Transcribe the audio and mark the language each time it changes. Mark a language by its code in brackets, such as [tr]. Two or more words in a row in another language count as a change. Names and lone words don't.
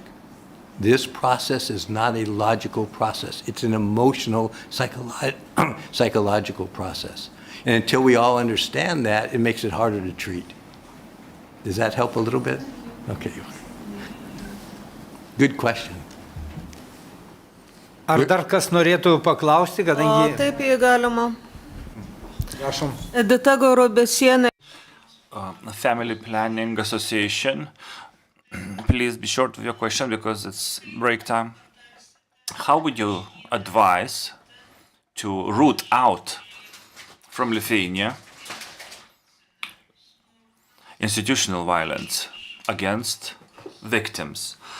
[en] This process is not a logical process. It's an emotional, psychological process. And until we all understand that, it makes it harder to treat. Does that help a little bit? Okay. Good question. [lt] Ar dar kas norėtų paklausti, kadangi... Taip, jei galima. Prašom. Edita Gaurobesienė. [en] Family Planning Association. Please be short with your question because it's break time. How would you advise to root out from Lithuania institutional violence against victims?